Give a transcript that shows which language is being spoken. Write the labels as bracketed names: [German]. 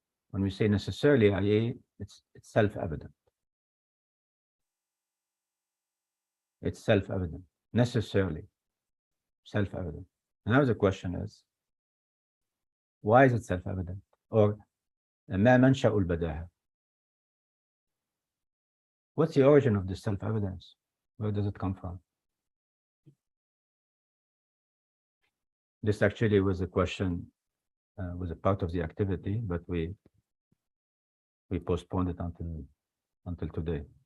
[English] When we say necessarily, i.e., it's self-evident. It's self-evident, necessarily self-evident. Now the question is, why is it self-evident? [Arabic] Or ما منشأ البداهة? [English] What's the origin of this self-evidence? Where does it come from? This actually was a question, was a part of the activity, but we postponed it until today.